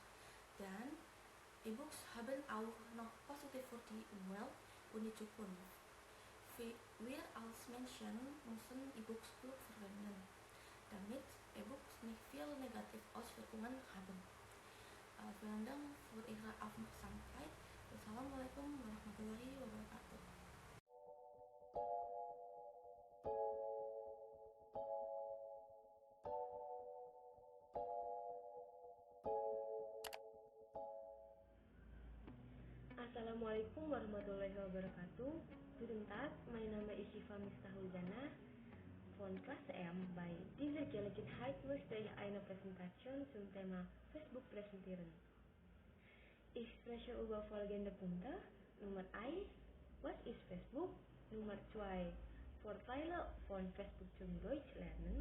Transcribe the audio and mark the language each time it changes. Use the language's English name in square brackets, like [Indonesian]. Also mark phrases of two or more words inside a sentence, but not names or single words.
[German] Dan E-Books haben auch noch positiv für die Umwelt und die Zukunft. Wir als Menschen müssen E-Books klug verwenden, damit E-Books nicht viel negative Auswirkungen haben. Vielen Dank für Ihre Aufmerksamkeit. [Arabic] والسلام عليكم ورحمة الله وبركاته. السلام عليكم ورحمة الله وبركاته. [German] Guten Tag, mein Name ist Syifa Miftahul-Jannah von Klasse M. Bei dieser Gelegenheit möchte ich eine Präsentation zum Thema Facebook präsentieren. Ich spreche über folgende Punkte. Nummer 1, was ist Facebook? Nummer 2, Vorteile von Facebook zum Deutsch lernen.